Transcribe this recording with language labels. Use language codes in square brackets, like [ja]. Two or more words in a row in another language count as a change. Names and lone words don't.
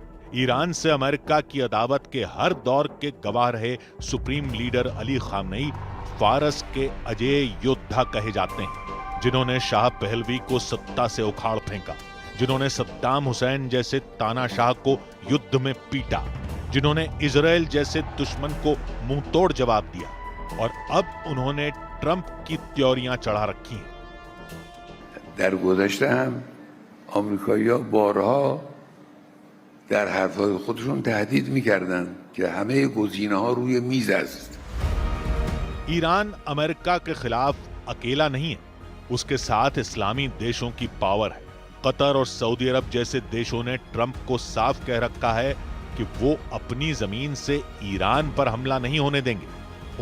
[hi] ईरान से अमेरिका की अदावत के हर दौर के गवाह रहे [en] supreme leader [hi] अली खामनेई फारस के अजेय योद्धा कहे जाते हैं, जिन्होंने शाह पहलवी को सत्ता से उखाड़ फेंका, जिन्होंने सद्दाम हुसैन जैसे तानाशाह को युद्ध में पीटा, जिन्होंने इजराइल जैसे दुश्मन को मुंह तोड़ जवाब दिया और अब उन्होंने ट्रंप की त्योरियां चढ़ा रखी हैं। [fa] در گذشته هم آمریکایی‌ها بارها در حرف‌های خودشون تهدید می‌کردند که همه گزینه‌ها روی میز است. [hi] ईरान अमेरिका के खिलाफ अकेला नहीं है, उसके साथ इस्लामी देशों की पावर है। कतर और सऊदी अरब जैसे देशों ने ट्रंप को साफ कह रखा है कि वो अपनी जमीन से ईरान पर हमला नहीं होने देंगे।